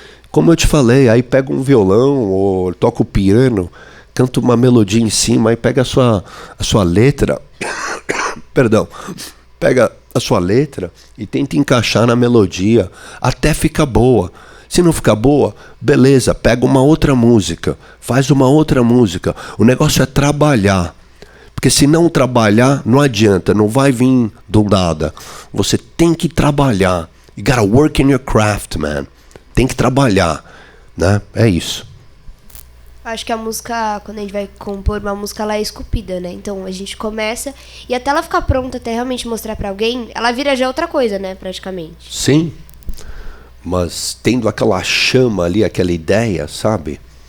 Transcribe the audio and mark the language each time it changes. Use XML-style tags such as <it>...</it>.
<pt>Como eu te falei, aí pega um violão ou toca o piano, canta uma melodia em cima, aí pega a sua letra, perdão, pega a sua letra e tenta encaixar na melodia até ficar boa. Se não ficar boa, beleza, pega uma outra música, faz uma outra música. O negócio é trabalhar. Porque se não trabalhar, não adianta, não vai vir do nada. Você tem que trabalhar.</pt> <en>You gotta work in your craft, man.</en> <pt>Tem que trabalhar, né? É isso. Acho que a música, quando a gente vai compor uma música, ela é esculpida, né? Então a gente começa e até ela ficar pronta, até realmente mostrar pra alguém, ela vira já outra coisa, né? Praticamente. Sim. Mas tendo aquela chama ali, aquela ideia, sabe?</pt>